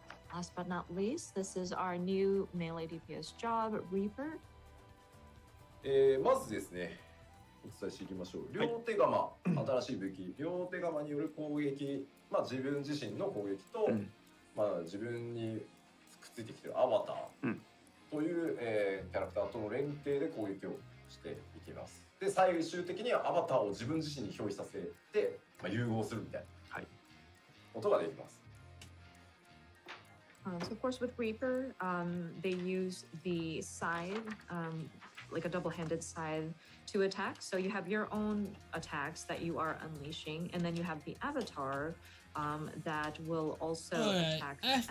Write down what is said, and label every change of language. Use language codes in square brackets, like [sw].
[en] Last but not least, this is our new melee DPS job, Reaper. [ja] まずですね、お伝えしていきましょう。両手釜、新しい武器、両手釜による攻撃、まあ自分自身の攻撃と、まあ自分にくっついてきてるアバターという、キャラクターとの連携で攻撃をしていきます。で、最終的にはアバターを自分自身に表示させて、まあ、融合するみたいなことができます。 [en] So of course, with Reaper, they use the scythe, like a double-handed scythe, to attack. So you have your own attacks that you are unleashing, and then you have the avatar that will also Alright, attack at the